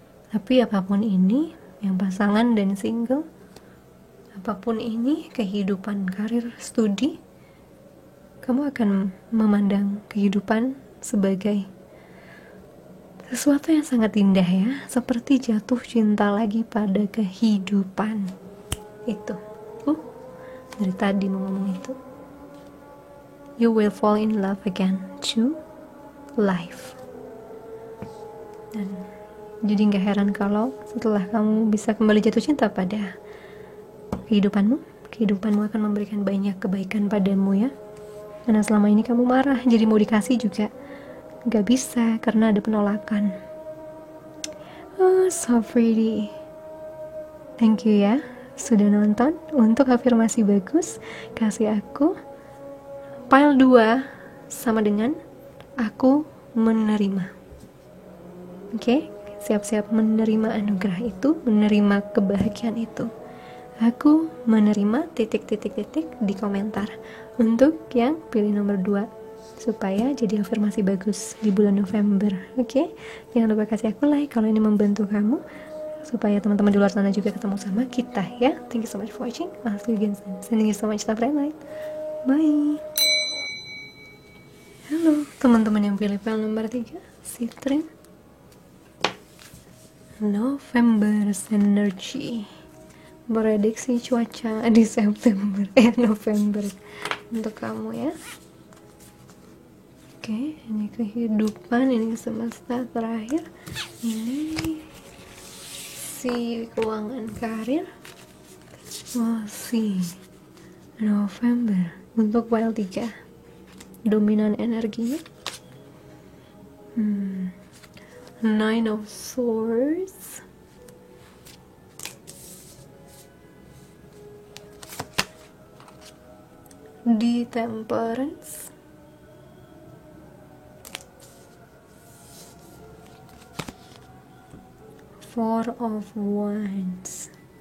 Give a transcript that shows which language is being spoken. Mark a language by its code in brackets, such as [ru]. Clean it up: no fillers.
[id] Tapi apapun ini, yang pasangan dan single, apapun ini, kehidupan, karir, studi, kamu akan memandang kehidupan sebagai sesuatu yang sangat indah ya, seperti jatuh cinta lagi pada kehidupan. Itu. Dari tadi mau ngomong itu. [en] You will fall in love again to life. [id] Dan jadi gak heran kalau setelah kamu bisa kembali jatuh cinta pada kehidupanmu akan memberikan banyak kebaikan padamu ya. Karena selama ini kamu marah, jadi mau dikasih juga gak bisa karena ada penolakan. [en] Oh, so pretty. Thank you [id] ya sudah nonton. Untuk afirmasi bagus, kasih aku pile 2 sama dengan aku menerima. Oke, siap-siap menerima anugerah itu, menerima kebahagiaan itu. Aku menerima titik-titik-titik di komentar untuk yang pilih nomor 2 supaya jadi afirmasi bagus di bulan November. Oke, jangan lupa kasih aku like kalau ini membantu kamu supaya teman-teman di luar sana juga ketemu sama kita ya. [en] Thank you so much for watching. I'll see you again soon. Sending you so much love and light. Bye. [id] Halo teman-teman yang pilih file nomor 3, Citrin November Energy. Prediksi cuaca di November untuk kamu ya. Oke, ini kehidupan, ini semesta terakhir, ini si keuangan karir. Si November untuk file 3 dominan energinya. Nine of Swords, di Temperance, Four of Wands.